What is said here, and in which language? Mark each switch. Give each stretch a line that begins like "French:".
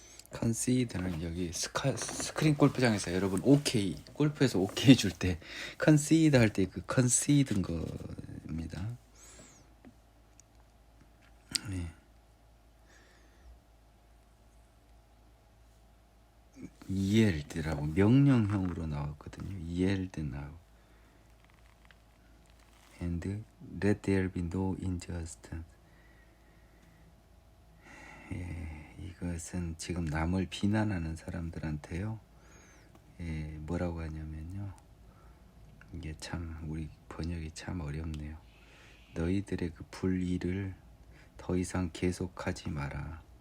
Korean: concede는 여기 스크린 골프장에서 여러분 오케이 골프에서 오케이 줄 때 concede 할 때 그 concede인 겁니다. 네. yield라고 명령형으로 나왔거든요.
English: yield now and let there be no injustice.
Korean: 이것은 지금 남을 비난하는 사람들한테요. 뭐라고 하냐면요. 이게 참 우리 번역이 참 어렵네요. 너희들의 그 불의를 더 이상 계속하지 마라.